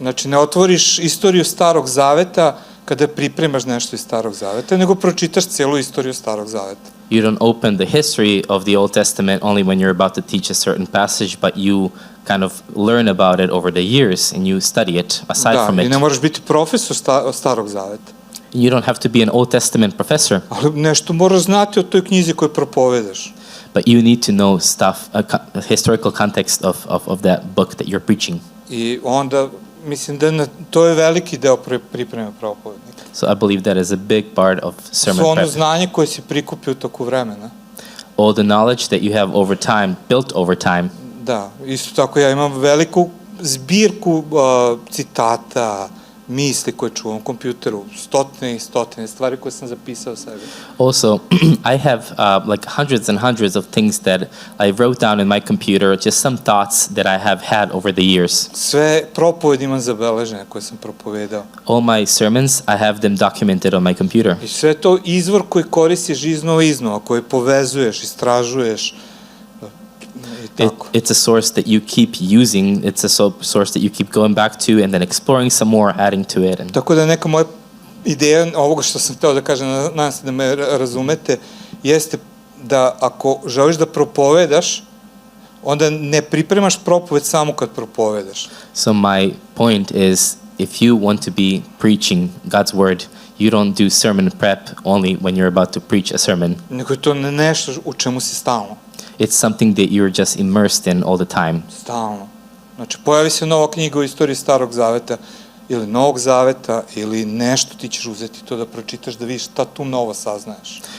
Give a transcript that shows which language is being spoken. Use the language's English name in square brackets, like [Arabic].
[Serbian] Znači ne otvoriš istoriju Starog Zaveta kada pripremaš nešto iz Starog Zaveta, nego pročitaš celu istoriju Starog Zaveta. [English] You don't open the history of the Old Testament only when you're about to teach a certain passage, but you kind of learn about it over the years and you study it aside from it. [Serbian] Da, i ne moraš biti profesor Starog Zaveta. [English] You don't have to be an Old Testament professor. [Serbian] Ali nešto moraš znati o toj knjizi koju propovedaš. [English] But you need to know stuff, a historical context of that book that you're preaching. [Serbian] I onda, mislim da to je veliki deo pripreme propovednika. [English] So I believe that is a big part of sermon [Serbian] Svo ono [English] prep. [Serbian] znanje koje si prikupio u toku vremena. [English] All the knowledge that you have over time, built over time. [Serbian] Da, isto tako ja imam veliku zbirku citata, misli koje čuvam u kompjuteru, stotine i stotine stvari koje sam zapisao sebi. [English] Also, I have like hundreds and hundreds of things that I wrote down in my computer, just some thoughts that I have had over the years. [Serbian] Sve propovedi imam zabeležene koje sam propovedao. [English] All my sermons, I have them documented on my computer. [Serbian] I sve to izvor koji koristiš iznova, koji povezuješ, istražuješ. [English] It's a source that you keep using. It's a source that you keep going back to and then exploring some more, adding to it. And [Serbian] tako da neka moja ideja ovoga što sam hteo da kažem, nadam se da me razumete, jeste da ako želiš da propovedaš, onda ne pripremaš propoved samo kad propovedaš. [English] So my point is, if you want to be preaching God's word, you don't do sermon prep only when you're about to preach a sermon. [Serbian] Nego je to nešto u čemu si stalno. [English] It's something that you're just immersed in all the time. [Serbian] Stalno. Znači, pojavi se nova knjiga o istoriji Starog Zaveta ili Novog Zaveta ili nešto, ti ćeš uzeti to da pročitaš, da vidiš šta tu novo saznaješ.